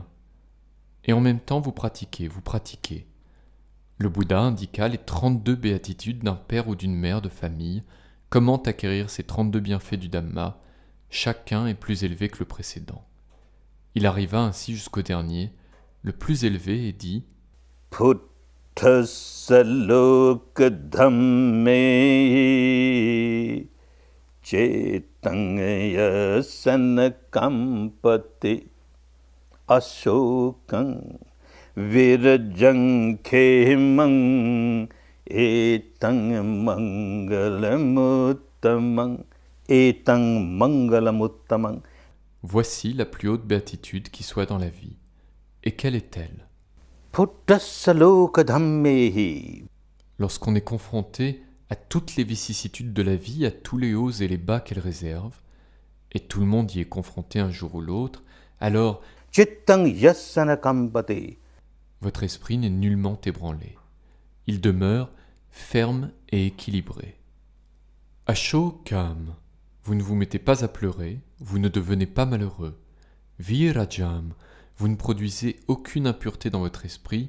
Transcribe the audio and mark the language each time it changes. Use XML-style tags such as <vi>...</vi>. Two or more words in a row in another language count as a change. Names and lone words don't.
<fr>Et en même temps, vous pratiquez. Le Bouddha indiqua les 32 béatitudes d'un père ou d'une mère de famille, comment acquérir ces 32 bienfaits du Dhamma, chacun est plus élevé que le précédent. Il arriva ainsi jusqu'au dernier, le plus élevé, et dit «</fr> <pi>Puttasa loka dhamme cetanga sanakampate ashokang virajang khemang etang mangalamuttamang etang mangalamuttamang »</pi> <fr>Voici la plus haute béatitude qui soit dans la vie. Et quelle est-elle ?</fr> <pi>Puttasa loka dhammehi.</pi> <fr>Lorsqu'on est confronté à toutes les vicissitudes de la vie, à tous les hauts et les bas qu'elle réserve, et tout le monde y est confronté un jour ou l'autre, alors</fr> <pi>Chittang yassana kampate.</pi> <fr>Votre esprit n'est nullement ébranlé. Il demeure ferme et équilibré. Ashokam, vous ne vous mettez pas à pleurer, vous ne devenez pas malheureux. Virajam, vous ne produisez aucune impureté dans votre esprit.</fr>